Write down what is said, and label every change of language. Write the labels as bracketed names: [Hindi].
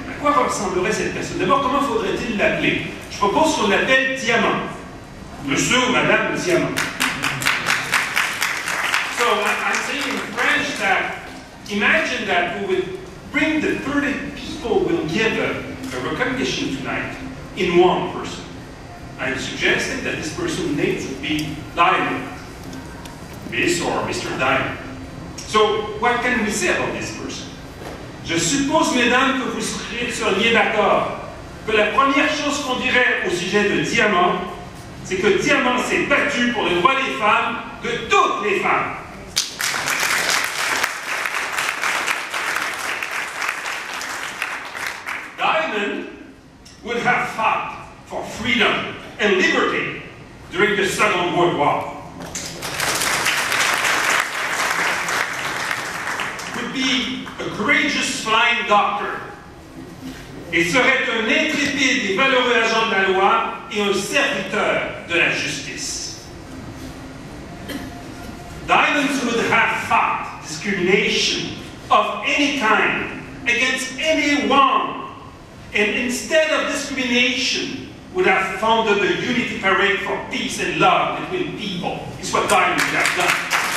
[French] À quoi ressemblerait cette personne? D'abord, comment faudrait-il l'appeler? Je propose qu'on l'appelle Diamant. Monsieur ou Madame Diamant. [English] So I'm saying in French that imagine that we would bring the 30 people we'll give a recognition tonight in one person. I'm suggesting that this person's name would be Diamond. Miss or Mr. Diamond. So what can we say about this person? [French] Je suppose, mesdames, que vous seriez d'accord que la première chose qu'on dirait au sujet de Diamant, c'est que Diamant s'est battu pour les droits des femmes, de toutes les femmes. [English] Diamond would have fought for freedom and liberty during the Second World War. Would be a courageous flying doctor [French] et serait un intrépide et valeureux agent de la loi et un serviteur de la justice. [English] Diamonds would have fought discrimination of any kind against anyone, and instead of discrimination, would have founded the Unity Parade for peace and love between people. It's what Diamond would have done.